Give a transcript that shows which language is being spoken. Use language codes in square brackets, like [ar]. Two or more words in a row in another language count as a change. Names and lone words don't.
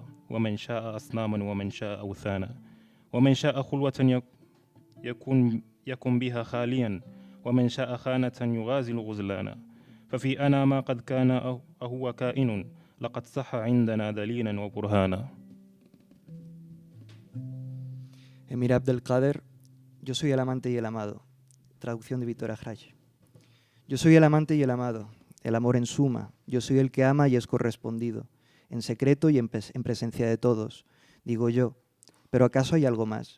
[ar] ومن شاء أصناما ومن شاء أوثانا. ومن شاء خلوة يكن بها خاليا. ومن شاء خانة يغازل غزلانا. ففي أنا ما قد كان أهو كائن. لقد صح عندنا دليلا وبرهانا. [es] Emir Abdel Qader, yo soy el amante y el amado. Traducción de Víctor Ajrach. Yo soy el amante y el amado, el amor en suma. Yo soy el que ama y es correspondido, en secreto y en presencia de todos, digo yo. Pero ¿acaso hay algo más?